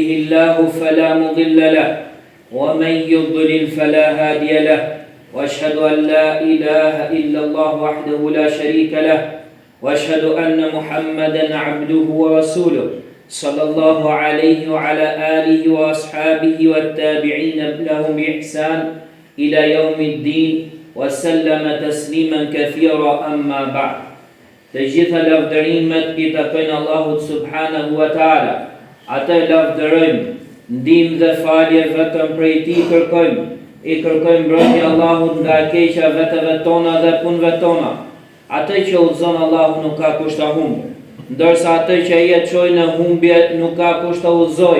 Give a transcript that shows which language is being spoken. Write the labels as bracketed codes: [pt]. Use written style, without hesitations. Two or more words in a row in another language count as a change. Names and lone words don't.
[ar] الله فلا مضل له ومن يضلل فلا هادي له وأشهد أن لا إله إلا الله وحده لا شريك له وأشهد أن محمدا عبده ورسوله صلى الله عليه وعلى آله وأصحابه والتابعين لهم بإحسان إلى يوم الدين وسلم تسليما كثيرا أما بعد تجث لافدريمت [sq] I takojnë Allahut [ar] سبحانه وتعالى. [sq] Atë lavdërojmë, ndihmë dhe falje vetëm prej Tij kërkojmë. I kërkojmë mbrojtje Allahut nga e keqja vetëve tona dhe punëve tona. Atë që udhëzon Allahu nuk ka kusht ta humbë, ndërsa atë që e çojë në humbje nuk ka kusht ta udhëzojë.